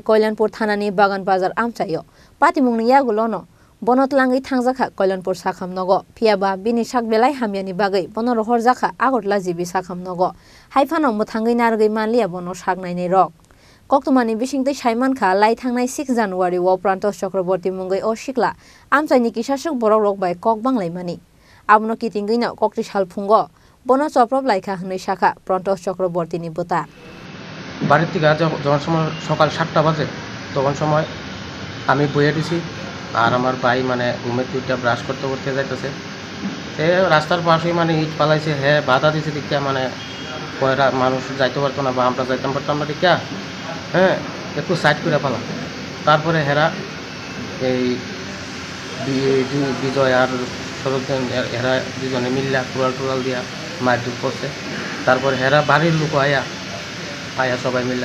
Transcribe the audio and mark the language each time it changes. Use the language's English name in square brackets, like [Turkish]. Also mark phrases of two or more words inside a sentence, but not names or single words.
[Kok Borok] Kalyanpur thanani bagan bazar amchayo pati mungni yago lono bonot langai thangjaka Kalyanpur sakham nogo phiaba bini sakbelai hamyani bagai bono rohor jaka agotla jibi sakham nogo haifano muthangai nargai manliya bono saknai nei rok koktumani bisingtei saiman kha lai thangnai 6 January wo Prantos Chakraborty mungai o sikla amchaini kisasuk borok rok bai kok banglai mani abono kitingui no kokti salphungo bono soprop laika hnoi sakha Prantos Chakraborty ni bota [Bangla] বাড়ির থেকে যখন সময় সকাল 7টা বাজে তখন সময় আমি বইয়ে দিছি আর আমার ভাই মানে ঘুমের দুইটা ব্রাশ করতে করতে যাইতেছে সে রাস্তার পাশেই মানে ইট পালাইছে হ্যাঁ বাধা দিছে দেখিয়া মানে কয়রা মানুষ যাইতে পারতো না বা আমরা যাইতাম পারতাম না দেখিয়া হ্যাঁ একটু সাইড করে ফেলা তারপরে হেরা এই বিজয় আর সরোজন হেরা দুজনে মিল্লা টুরাল দিয়া মারধর করছে তারপরে হেরা বাড়ির লোক আয়া সবাই মিলে